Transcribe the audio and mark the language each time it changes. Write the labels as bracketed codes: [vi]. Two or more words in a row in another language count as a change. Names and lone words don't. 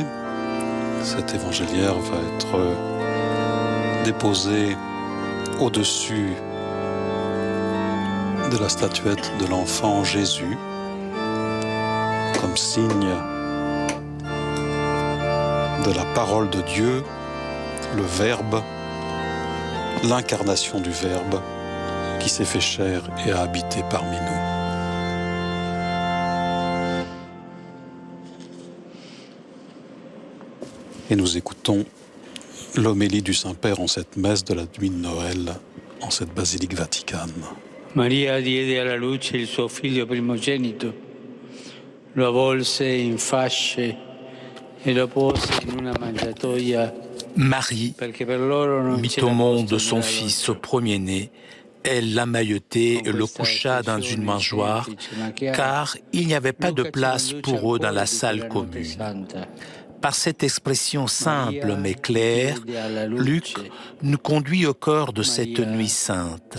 [fr] Cet évangéliaire va être déposé au-dessus de la statuette de l'enfant Jésus, comme signe de la parole de Dieu, le Verbe, l'incarnation du Verbe qui s'est fait chair et a habité parmi nous. Et nous écoutons l'homélie du Saint-Père en cette messe de la nuit de Noël, en cette basilique vaticane. [it] Maria diede alla luce il suo figlio primogenito, lo avvolse in fasce e lo pose in una mangiatoia. [fr] Marie mit au monde son fils premier-né. Elle l'amaillotait et le coucha dans une mangeoire, car il n'y avait pas de place pour eux dans la salle commune. Par cette expression simple mais claire, Luc nous conduit au cœur de cette nuit sainte.